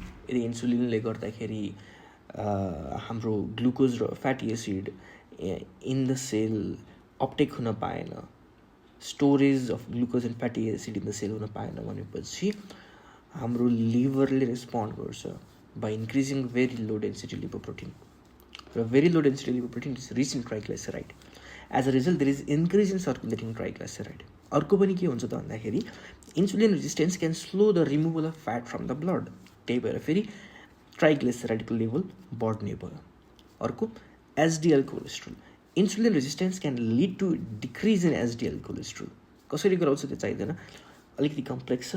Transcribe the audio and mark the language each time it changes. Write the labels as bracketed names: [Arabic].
[Nepali] यदि इन्सुलिनले गर्दाखेरि हाम्रो ग्लुकोज र fatty acid [English] in the cell uptake [Nepali] हुन पाएन, [English] storage of glucose and fatty acid in the cell [Nepali] हुन पाएन भनेपछि हाम्रो लिभरले रेस्पोन्ड गर्छ [English] By increasing very low density lipoprotein. र very low density lipoprotein is rich in triglyceride. As a result there is increase in circulating triglyceride. [Nepali] अर्को पनि के हुन्छ त भन्दाखेरि [English] Insulin resistance can slow the removal of fat from the blood. [Nepali] त्यही भएर फेरि ट्राइग्लिसराइडको लेभल बढ्ने भयो. [English] अर्को HDL cholesterol. Insulin resistance can lead to decrease in HDL cholesterol. [Nepali] कसरी गराउँछ त्यो चाहिँदैन, अलिकति कम्प्लेक्स छ.